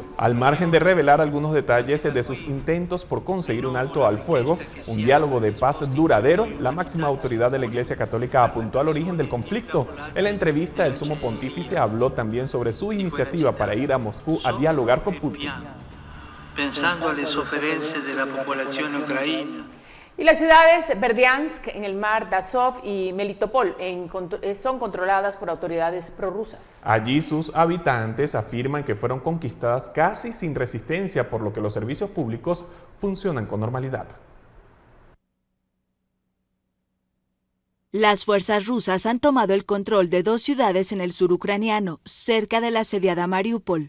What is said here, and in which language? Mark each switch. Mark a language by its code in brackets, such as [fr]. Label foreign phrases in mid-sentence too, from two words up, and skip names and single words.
[es] Al margen de revelar algunos detalles de sus intentos por conseguir un alto al fuego, un diálogo de paz duradero, la máxima autoridad de la Iglesia Católica apuntó al origen del conflicto. En la entrevista, el sumo pontífice habló también sobre su iniciativa para ir a Moscú a dialogar con Putin. [it] Pensando alle sofferenze della popolazione ucraina. [es] Y las ciudades Berdiansk en el mar de Azov y Melitopol son controladas por autoridades prorrusas. Allí sus habitantes afirman que fueron conquistadas casi sin resistencia, por lo que los servicios públicos funcionan con normalidad. Las fuerzas rusas han tomado el control de 2 ciudades en el sur ucraniano, cerca de la asediada Mariupol.